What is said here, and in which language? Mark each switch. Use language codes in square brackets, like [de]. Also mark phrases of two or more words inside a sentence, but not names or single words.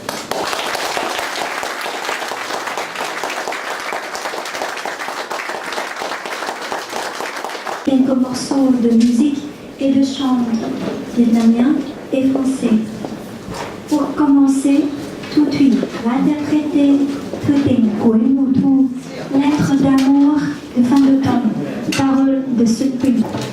[fr] Quelques morceaux de musique et de chant vietnamien et français. Pour commencer, Thu Thủy va interpréter Thư tình cuối mùa thu, lettre d'amour de fin d'automne, paroles de Xuân Quỳnh.